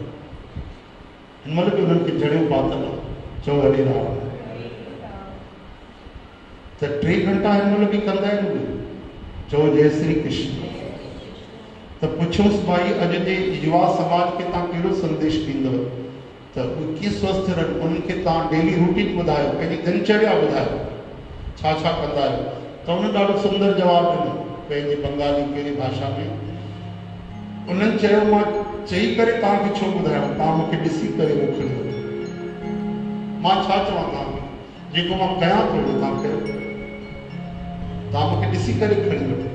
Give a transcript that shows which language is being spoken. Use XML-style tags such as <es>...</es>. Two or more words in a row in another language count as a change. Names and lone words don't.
<sd>हिन महिल बि उन्हनि खे जड़ियूं पातल आहे। चओ हरे राम। त 3 घंटा हिन महिल बि कंदा आहिनि उहे। चओ जय श्री कृष्ण। त पुछियोसि भाई अॼु जे युवा समाज खे तव्हां कहिड़ो संदेश ॾींदव त उहे कीअं स्वस्थ रहनि, उन्हनि खे तव्हां</sd> <en>daily routine</en> <sd>ॿुधायो, पंहिंजी दिनचर्या ॿुधायो, छा छा कंदा आहियो। त उन ॾाढो सुंदर जवाबु ॾिनो पंहिंजे बंगाली कहिड़ी भाषा में। उन्हनि चयो मां चई करे तव्हांखे छो ॿुधायां, तव्हां मूंखे ॾिसी करे मोकिलियो, मां छा चवां तव्हांखे, जेको मां कयां थो तव्हां कयो, तव्हां मूंखे ॾिसी करे खणी वठो।</sd>